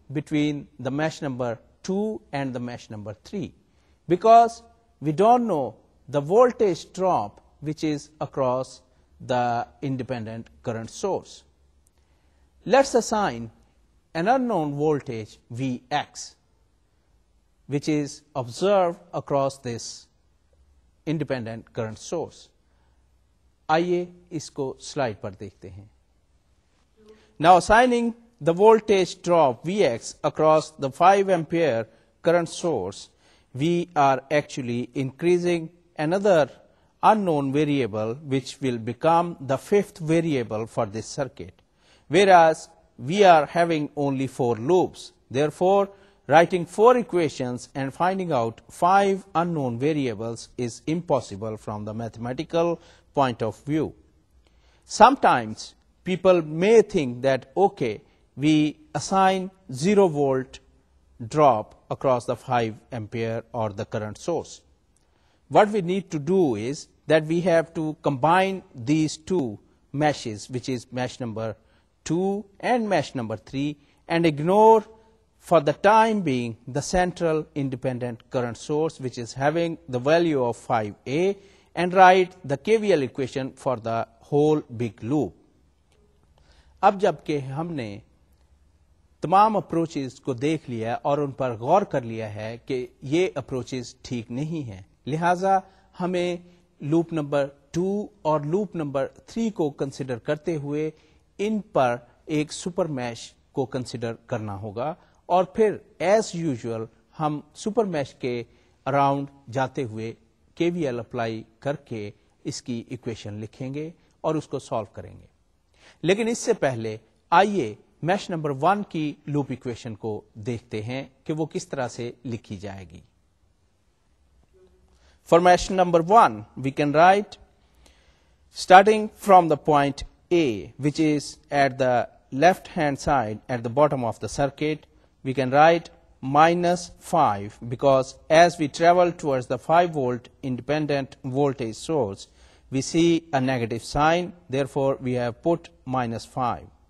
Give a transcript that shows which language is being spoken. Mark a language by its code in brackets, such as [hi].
[en] between the mesh number 2 and the mesh number 3, because we don't know the voltage drop which is across the independent current source. Let's assign an unknown voltage Vx, which is observed across this independent current source. [hi] आइए इसको slide पर देखते हैं. [en] Now assigning the voltage drop Vx across the 5 ampere current source, we are actually increasing another unknown variable which will become the 5th variable for this circuit, whereas we are having only 4 loops. Therefore, writing 4 equations and finding out 5 unknown variables is impossible from the mathematical point of view. Sometimes people may think that, okay, we assign 0 volt drop across the 5 ampere or the current source. What we need to do is that we have to combine these 2 meshes, which is mesh number 2 and mesh number 3, and ignore for the time being the central independent current source, which is having the value of 5A, and write the KVL equation for the whole big loop. [hi] अब जबकि हमने तमाम approaches को देख लिया और उन पर गौर कर लिया है कि ये अप्रोचेस ठीक नहीं हैं, लिहाजा हमें लूप नंबर 2 और लूप नंबर 3 को कंसिडर करते हुए इन पर एक सुपर मैश को कंसिडर करना होगा, और फिर एज यूजुअल हम सुपर मैश के अराउंड जाते हुए केवीएल अप्लाई करके इसकी इक्वेशन लिखेंगे और उसको सॉल्व करेंगे. लेकिन इससे पहले आइए मैश नंबर 1 की लूप इक्वेशन को देखते हैं कि वो किस तरह से लिखी जाएगी. [en] For mesh number 1, we can write, starting from the point A, which is at the left hand side at the bottom of the circuit, we can write minus 5, because as we travel towards the 5 volt independent voltage source, we see a negative sign, therefore we have put minus 5.